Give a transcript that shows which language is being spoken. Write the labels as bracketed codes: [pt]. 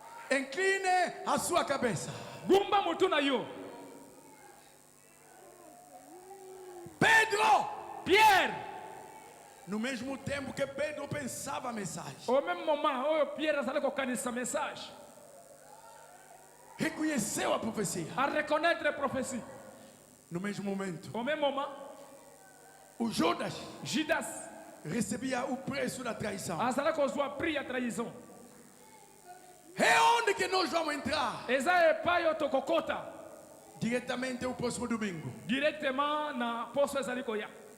[pt] Incline a sua cabeça. [ln] Gumba mutuna yo. [pt] Pedro, [fr] Pierre, [pt] no mesmo tempo que Pedro pensava a mensagem, [fr] au même moment où Pierre [ln] azali kokanisa [fr] message, [pt] reconheceu a profecia. [fr] à reconnaître la prophétie. [pt] No mesmo momento, [fr] Au même moment, [pt] o Judas [fr] Judas [pt] recebia o preço da traição. [ln] azali kozwa prix ya trahison. [pt] É onde que nós vamos entrar? [ln] Eza epai oyo tokokota [pt] Diretamente o próximo domingo. [ln] directement na poso ezali koya.